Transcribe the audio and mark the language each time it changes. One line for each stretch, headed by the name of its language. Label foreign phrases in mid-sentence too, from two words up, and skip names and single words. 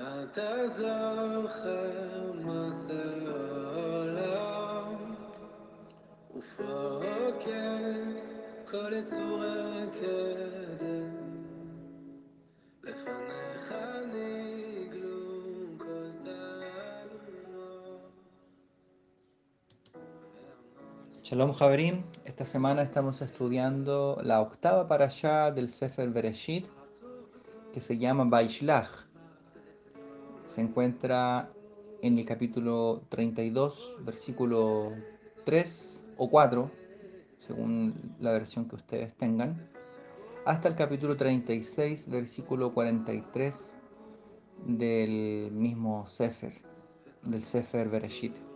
Hebrew: אתה זוכר מה זה עולם ופוקד כל יצורי קדם לפניך נגלו כל תעלומות. שלום חברים,
Spanish: esta semana estamos estudiando la octava parashá del
Hebrew: ספר בראשית,
Spanish: que se llama Vaishlach. Se encuentra en el capítulo 32, versículo 3 o 4, según la versión que ustedes tengan, hasta el capítulo 36, versículo 43 del mismo Sefer, del
Hebrew: ספר בראשית.